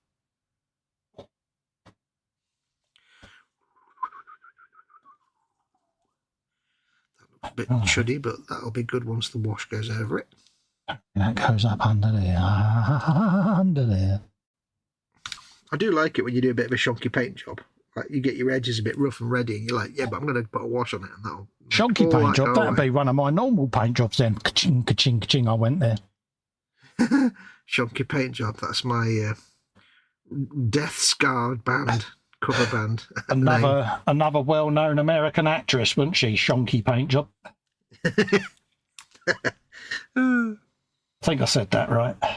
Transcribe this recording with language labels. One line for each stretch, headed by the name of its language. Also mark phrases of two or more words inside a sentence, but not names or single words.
English: A bit chuddy, but that'll be good once the wash goes over it. That goes up under there, under there. I do like it when you do a bit of a shonky paint job. Like you get your edges a bit rough and ready, and you're like, yeah, but I'm going to put a wash on it, and that'll shonky paint job. That'd be one of my normal paint jobs. Then, ka-ching, ka-ching, ka-ching. I went there. Shonky paint job. That's my death-scarred band. Cover band. Another well-known American actress, wasn't she? Shonky paint job. I think I said that right.